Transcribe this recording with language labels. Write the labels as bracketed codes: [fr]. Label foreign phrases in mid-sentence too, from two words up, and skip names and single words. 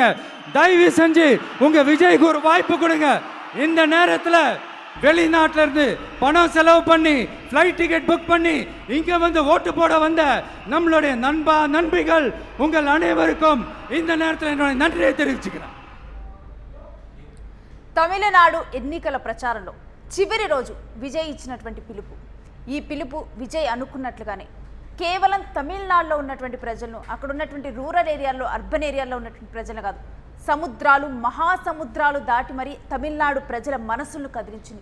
[ta] தயவு செஞ்சு உங்க விஜய்க்கு ஒரு வாய்ப்பு கொடுங்க. இந்த நேரத்தில் வெளிநாட்டில இருந்து பணம் செலவு பண்ணி [en] flight ticket [ta] புக் பண்ணி இங்க வந்து ஓட்டு போட வந்த நம்மளுடைய நண்பிகள் உங்கள் அனைவருக்கும் இந்த நேரத்தில் என்னுடைய நன்றியை தெரிவிச்சுக்கிறேன். [te] తమిళనాడు ఎన్నికల ప్రచారంలో చివరి రోజు విజయ్ ఇచ్చినటువంటి పిలుపు, ఈ పిలుపు విజయ్ అనుకున్నట్లుగానే కేవలం తమిళనాడులో ఉన్నటువంటి ప్రజలను, అక్కడ ఉన్నటువంటి రూరల్ ఏరియాల్లో, అర్బన్ ఏరియాల్లో ఉన్నటువంటి ప్రజలు కాదు, సముద్రాలు మహాసముద్రాలు దాటి మరి తమిళనాడు ప్రజల మనసులను కదిలించింది.